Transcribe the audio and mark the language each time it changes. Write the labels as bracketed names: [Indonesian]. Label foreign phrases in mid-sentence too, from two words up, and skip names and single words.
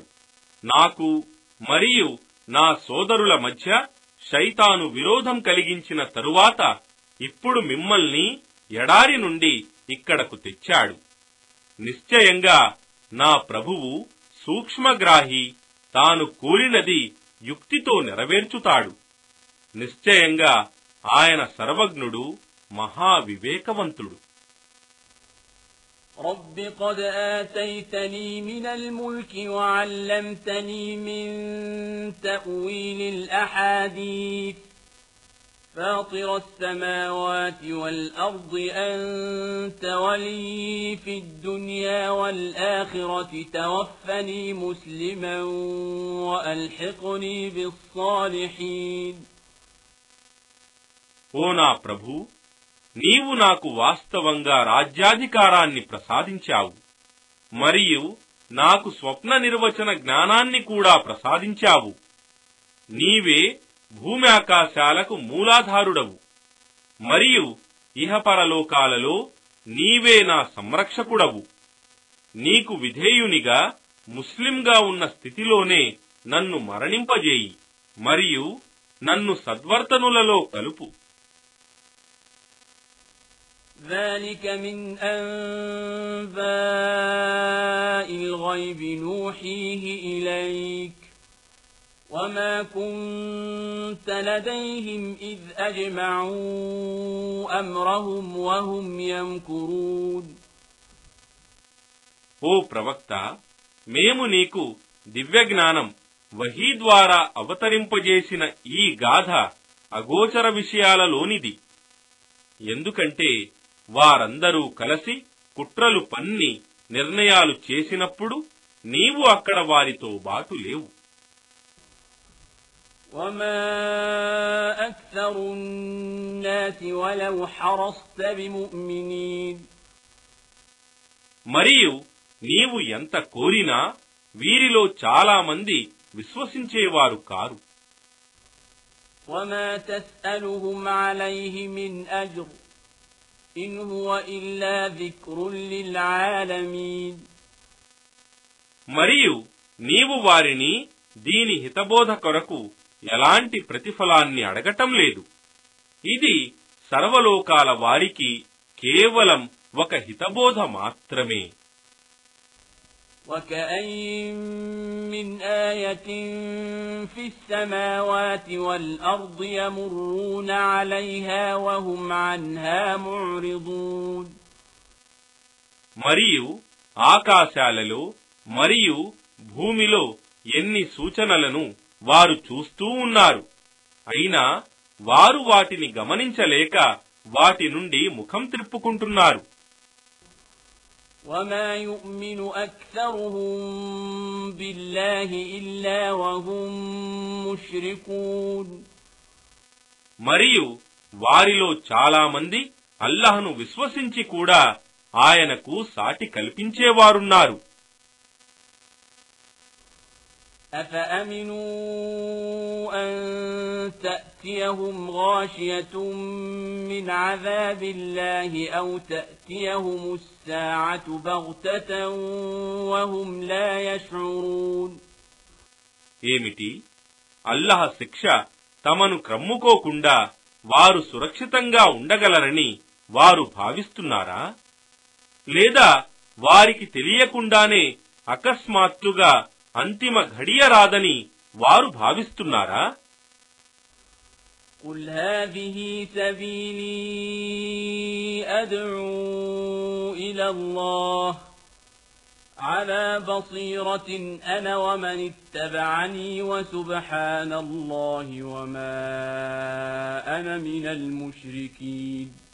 [Telugu] నాకు మరియు నా సోదరుల మధ్య శైతాను విరోధం కలిగించిన తరువాత ఇప్పుడు మిమ్మల్ని ఎడారి నుండి ఇక్కడకు తెచ్చాడు. నిశ్చయంగా నా ప్రభువు సూక్ష్మగ్రాహి, తాను కోరినది యుక్తితో నెరవేర్చుతాడు. నిశ్చయంగా ఆయన సర్వజ్ఞుడు, మహావివేకవంతుడు. [Arabic] رب قد آتيتني من الملك وعلمتني من تأويل الأحاديث فاطر السماوات والأرض أنت ولي في الدنيا والآخرة توفني مسلما وألحقني بالصالحين. [Telugu] ఓ నా ప్రభు, నీవు నాకు వాస్తవంగా రాజ్యాధికారాన్ని ప్రసాదించావు. మరియు నాకు స్వప్న నిర్వచన జ్ఞానాన్ని కూడా ప్రసాదించావు. నీవే భూమి ఆకాశాలకు మూలాధారుడవు. మరియు ఇహపరలోకాలలో నీవే నా సంరక్షకుడవు. నీకు విధేయునిగా ముస్లింగా ఉన్న స్థితిలోనే నన్ను మరణింపజేయి. మరియు నన్ను సద్వర్తనులలో కలుపు. [Arabic] ذلك من أنباء الغيب نوحيه إليك وما كنت لديهم إذ أجمعوا أمرهم وهم يمكرون. [Telugu] ఓ ప్రవక్త, మేము నీకు దివ్యజ్ఞానం వహీ ద్వారా అవతరింపజేసిన ఈ గాథ అగోచర విషయాలలోనిది. ఎందుకంటే వారందరూ కలిసి కుట్రలు పన్ని నిర్ణయాలు చేసినప్పుడు నీవు అక్కడ వారితో బాటు లేవు. [Arabic] وما أكثر الناس ولو حرصت بمؤمنين. [Telugu] మరియు నీవు ఎంత కోరినా వీరిలో చాలా మంది విశ్వసించేవారు కారు. [Arabic] وما تسألهم عليه من أجر إن هو إلا ذكر للعالمين. [Telugu] మరియు నీవు వారిని దీని హితబోధ కొరకు ఎలాంటి ప్రతిఫలాన్ని అడగటం లేదు. ఇది సర్వలోకాల వారికి కేవలం ఒక హితబోధ మాత్రమే. [Arabic] وكأين من آية في السماوات والأرض يمرون عليها وهم عنها معرضون. [Telugu] మరియు ఆకాశాలలో మరియు భూమిలో ఎన్ని సూచనలను వారు చూస్తూ ఉన్నారు, అయినా వారు వాటిని గమనించలేక వాటి నుండి ముఖం త్రిప్పుకుంటున్నారు. [Arabic] وما يؤمن أكثرهم بالله إلا وهم مشركون. [Telugu] మరియు వారిలో చాలా మంది అల్లాహ్ను విశ్వసించి కూడా ఆయనకు సాటి కల్పించేవారున్నారు. [Arabic] أفأمنوا أن تأتيهم غاشية من عذاب الله أو تأتيهم الساعة بغتة وهم لا يشعرون. [Telugu] ఏమిటి, అల్లాహ్ శిక్ష తమను క్రమ్ముకోకుండా వారు సురక్షితంగా ఉండగలరని వారు భావిస్తున్నారా? లేదా వారికి తెలియకుండానే అకస్మాత్తుగా అంతిమ ఘడియ రాదని వారు భావిస్తున్నారా? [Arabic] قل هذه سبيلي أدعو إلى الله على بصيرة أنا ومن اتبعني وسبحان الله وما أنا من المشركين.